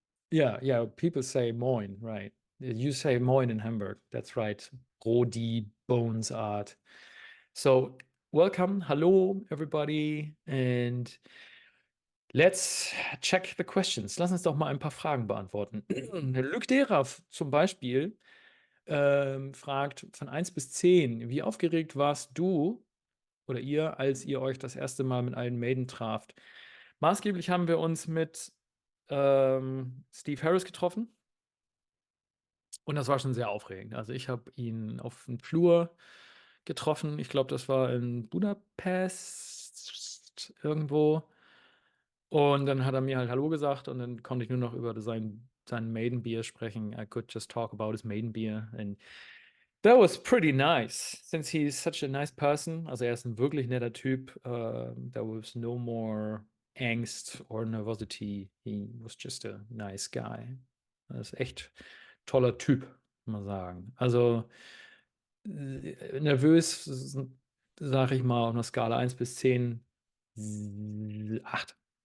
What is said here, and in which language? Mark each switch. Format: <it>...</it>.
<en>Yeah, people say Moin, right? You say Moin in Hamburg. That's right. Rodi Bones Art. So welcome, hello everybody, and let's check the questions.</en> <de>Lass uns doch mal ein paar Fragen beantworten. Luc Dera zum Beispiel fragt von 1 bis 10, wie aufgeregt warst du oder ihr, als ihr euch das erste Mal mit Iron Maiden traft? Maßgeblich haben wir uns mit Steve Harris getroffen und das war schon sehr aufregend. Also ich habe ihn auf dem Flur getroffen. Ich glaube, das war in Budapest irgendwo. Und dann hat er mir halt Hallo gesagt und dann konnte ich nur noch über sein Maiden Beer sprechen.</de> <en>I could just talk about his Maiden Beer. And that was pretty nice, since he's such a nice person.</en> <de>Also er ist ein wirklich netter Typ.</de> <en>There was no more angst or nervosity. He was just a nice guy.</en> <de>Das ist echt toller Typ, muss man sagen. Also nervös, sage ich mal, auf einer Skala 1 bis 10, 8.</de>